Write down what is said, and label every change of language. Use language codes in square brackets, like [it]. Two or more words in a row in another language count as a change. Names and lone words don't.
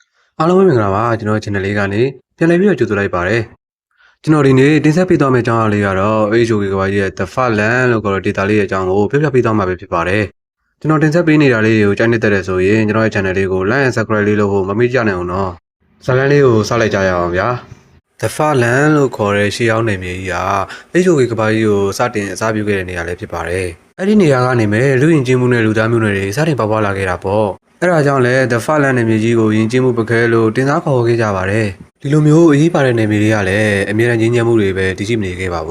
[my] အားလုံးပဲမင်္ဂလာပါကျွန်တော် channel လေးကနေပြန်လည်ပြီးတော့ကြိုဆိုလိုက်ပါတယ်ကျွန်တော်ဒီနေ့တင်ဆက်ပေးသွားမယ့်အကြောင်းအရာလေးကတော့ HOK ကဘာကြီးရဲ့ The Fatland လို့ခေါ်တဲ့ data လေးရဲ့အကြောင်းကိုပြပြပေးသွားမှာပဲဖြစ်ပါတယ်ကျွန်တော်တင်ဆက်ပေးနေတာလေးတွေကိုကြိုက်နေတဲ့ဆိုရင်ကျွန်တော်ရဲ့ channel လေးကို [en] like and subscribe [my] လေးလုပ်ဖို့မမေ့ကြနိုင်အောင် နော်ဇာတ်လမ်းလေးကိုစလိုက်ကြရအောင်ဗျာ The Fatland လို့ခေါ်တဲ့ရှေးအောင်နယ်မြေကြီးက HOK ကဘာကြီးကိုစတင်အစားပြုခဲ့တဲ့နေရာလေးဖြစ်ပါတယ်အဲ့ဒီနေရာကနေမဲ့လူယဉ်ကျေးမှုနဲ့လူသားမျိုးနွယ်တွေစတင်ပေါက်ဖွားလာခဲ့တာ ပေါ့အဲ့ဒါကြောင့်လဲ The Fatland နယ်မြေကြီးကိုယဉ်ကျေးမှုပကဲလို့တင်စားခေါ်ခဲ့ကြပါတယ်ဒီလိုမျိုးအရေးပါတဲ့နယ်မြေတွေကလည်းအမြဲတမ်းငြင်းညမ်းမှုတွေပဲတည်ရှိမနေခဲ့ပါ